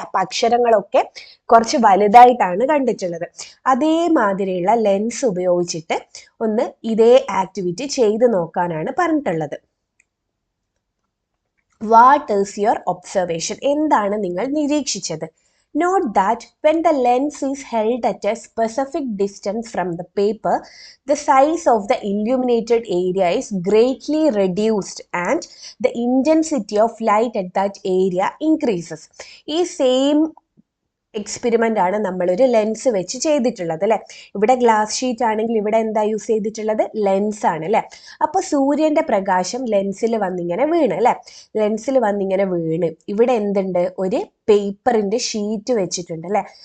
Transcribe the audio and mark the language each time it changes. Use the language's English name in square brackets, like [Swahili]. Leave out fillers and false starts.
[Malayalam] അപ്പൊ അക്ഷരങ്ങളൊക്കെ കുറച്ച് വലുതായിട്ടാണ് കണ്ടിട്ടുള്ളത്. അതേമാതിരിയുള്ള ലെൻസ് ഉപയോഗിച്ചിട്ട് ഒന്ന് ഇതേ ആക്ടിവിറ്റി ചെയ്ത് നോക്കാനാണ് പറഞ്ഞിട്ടുള്ളത്. [English] What is your observation? [Malayalam] എന്താണ് നിങ്ങൾ നിരീക്ഷിച്ചത്? [English] Note that when the lens is held at a specific distance from the paper, the size of the illuminated area is greatly reduced and the intensity of light at that area increases. [Malayalam] ഈ same experiment ആണ് നമ്മളൊരു lens വെച്ച് ചെയ്തിട്ടുള്ളത് അല്ലേ. ഇവിടെ glass sheet ആണെങ്കിൽ ഇവിടെ എന്താ യൂസ് ചെയ്തിട്ടുള്ളത്, ലെൻസ് ആണ് അല്ലേ. അപ്പോൾ സൂര്യൻ്റെ പ്രകാശം ലെൻസിൽ വന്നിങ്ങനെ വീണ് അല്ലേ, ലെൻസിൽ വന്നിങ്ങനെ വീണ് ഇവിടെ എന്തുണ്ട്, ഒരു പേപ്പറിൻ്റെ ഷീറ്റ് വെച്ചിട്ടുണ്ട് അല്ലേ.